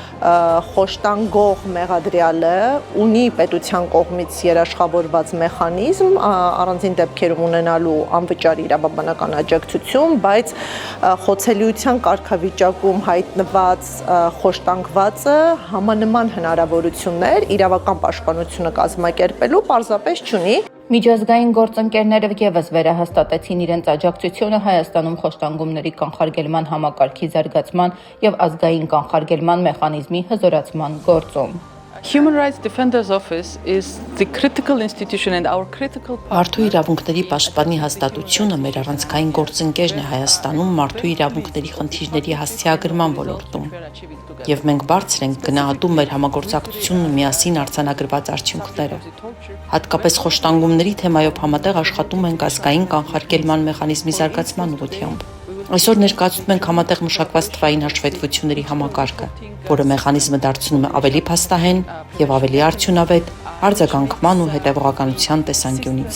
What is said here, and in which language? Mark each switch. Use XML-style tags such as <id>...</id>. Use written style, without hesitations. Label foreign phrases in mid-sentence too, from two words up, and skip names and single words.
<hy>խոշտանգող մեղադրյալը ունի պետության կողմից երաշխավորված մեխանիզմ առանձին դեպքերում ունենալու անվճար իրավաբանական աջակցություն, բայց խոցելիության կարգավիճակում հայտնված խոշտանգվածը համանման հնարավորություններ իրավական պաշտպանությունը կազմակերպելու պարզապես չունի։ Միջազգային գործընկերները ևս վերահաստատեցին իրենց աջակցությունը Հայաստանում խոշտանգումների կանխարգելման համակարգի զարգացման և ազգային կանխարգելման մեխանիզմի հզորացման գործում։</hy> <en>Human Rights Defender's Office is the critical institution and our critical</en> <hy>Մարդու իրավունքների պաշտպանի հաստատությունը մեր առանցքային գործընկերն է Հայաստանում մարդու իրավունքների խնդիրների հասցեագրման ոլորտում։ Եվ մենք բարձր ենք գնահատում մեր համագործակցությունն ու միասին արձանագրված արդյունքները։ Հատկապես խոշտանգումների թեմայով համատեղ աշխատում ենք ազգային կանխարգելման մեխանիզմի զարգացման ուղղությամբ։ Այսօր ներկայացնում ենք համատեղ մշակված թվային հաշվետվությունների համակարգը, որը մեխանիզմը դարձնում է ավելի փաստահեն եւ ավելի արդյունավետ արձագանքման ու հետեւողականության տեսանկյունից։</hy>